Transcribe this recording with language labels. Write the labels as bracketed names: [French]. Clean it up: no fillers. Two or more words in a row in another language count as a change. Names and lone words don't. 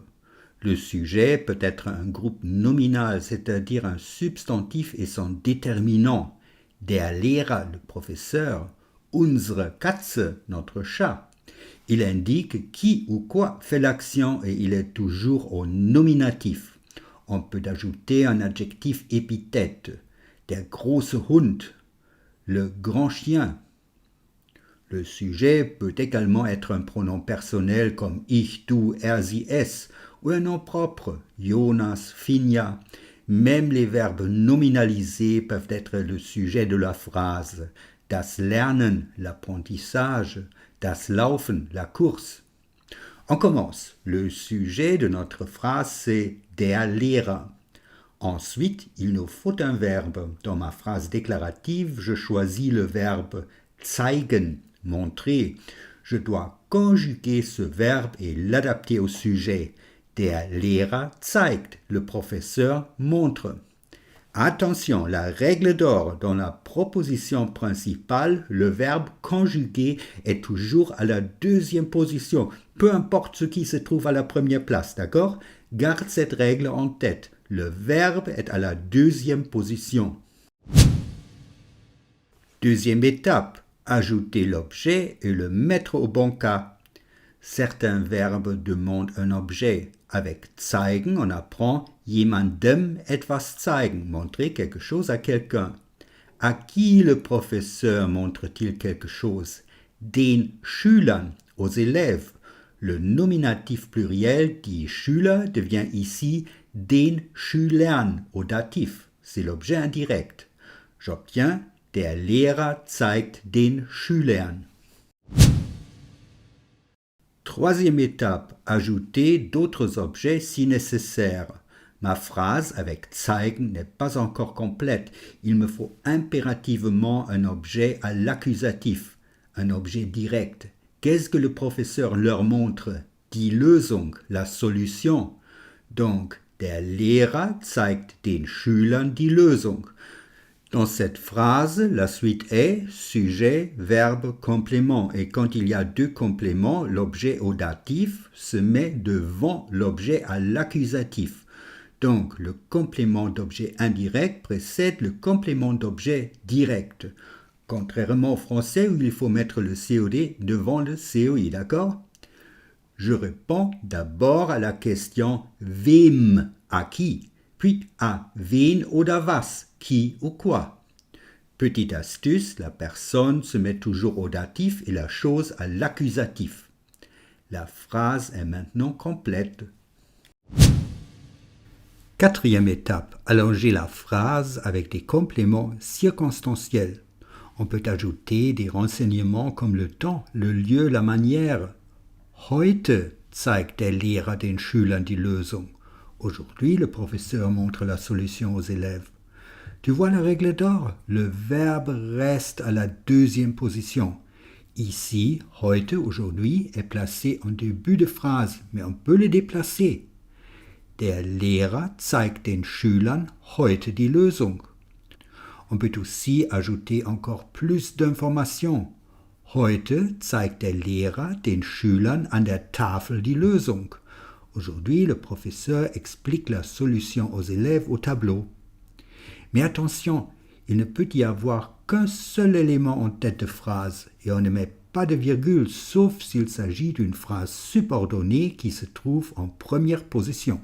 [French] Le sujet peut être un groupe nominal, c'est-à-dire un substantif et son déterminant. [German] Der Lehrer, [French] le professeur, [German] unsere Katze, [French] notre chat. Il indique qui ou quoi fait l'action et il est toujours au nominatif. On peut ajouter un adjectif épithète. [German] Der große Hund, [French] le grand chien. Le sujet peut également être un pronom personnel comme [German] ich, du, er, sie, es [French] ou un nom propre, Jonas, Finja. Même les verbes nominalisés peuvent être le sujet de la phrase. [German] Das Lernen, l'apprentissage, das Laufen, [French] la course. On commence. Le sujet de notre phrase, c'est [German] der Lehrer. [French] Ensuite, il nous faut un verbe. Dans ma phrase déclarative, je choisis le verbe zeigen, montrer. Je dois conjuguer ce verbe et l'adapter au sujet. [German] Der Lehrer zeigt, [French] le professeur montre. Attention, la règle d'or, dans la proposition principale, le verbe conjugué est toujours à la deuxième position, peu importe ce qui se trouve à la première place, d'accord? Garde cette règle en tête. Le verbe est à la deuxième position. Deuxième étape, ajouter l'objet et le mettre au bon cas. Certains verbes demandent un objet. Avec zeigen, on apprend [German] jemandem etwas zeigen, [French] montrer quelque chose à quelqu'un. À qui le professeur montre-t-il quelque chose? [German] Den Schülern, [French] aux élèves. Le nominatif pluriel, [German] die Schüler, [French] devient ici [German] den Schülern, [French] au datif. C'est l'objet indirect. [German] J'obtiens der Lehrer zeigt den Schülern. [French] Troisième étape, ajouter d'autres objets si nécessaire. Ma phrase avec zeigen n'est pas encore complète. Il me faut impérativement un objet à l'accusatif, un objet direct. Qu'est-ce que le professeur leur montre? Die Lösung, la solution. Donc, [German] der Lehrer zeigt den Schülern die Lösung. [French] Dans cette phrase, la suite est sujet, verbe, complément. Et quand il y a deux compléments, l'objet au datif se met devant l'objet à l'accusatif. Donc, le complément d'objet indirect précède le complément d'objet direct. Contrairement au français où il faut mettre le COD devant le COI, d'accord? Je réponds d'abord à la question wem, à qui, puis à [German] wen oder was, [French] qui ou quoi. Petite astuce, la personne se met toujours au datif et la chose à l'accusatif. La phrase est maintenant complète. Quatrième étape, allonger la phrase avec des compléments circonstanciels. On peut ajouter des renseignements comme le temps, le lieu, la manière. [German] Heute zeigt der Lehrer den Schülern die Lösung. [French] Aujourd'hui, le professeur montre la solution aux élèves. Tu vois la règle d'or? Le verbe reste à la deuxième position. Ici, heute, aujourd'hui, est placé en début de phrase, mais on peut le déplacer. [German] Der Lehrer zeigt den Schülern heute die Lösung. [French] On peut aussi ajouter encore plus d'informations. [German] Heute zeigt der Lehrer den Schülern an der Tafel die Lösung. [French] Aujourd'hui, le professeur explique la solution aux élèves au tableau. Mais attention, il ne peut y avoir qu'un seul élément en tête de phrase et on ne met pas de virgule sauf s'il s'agit d'une phrase subordonnée qui se trouve en première position.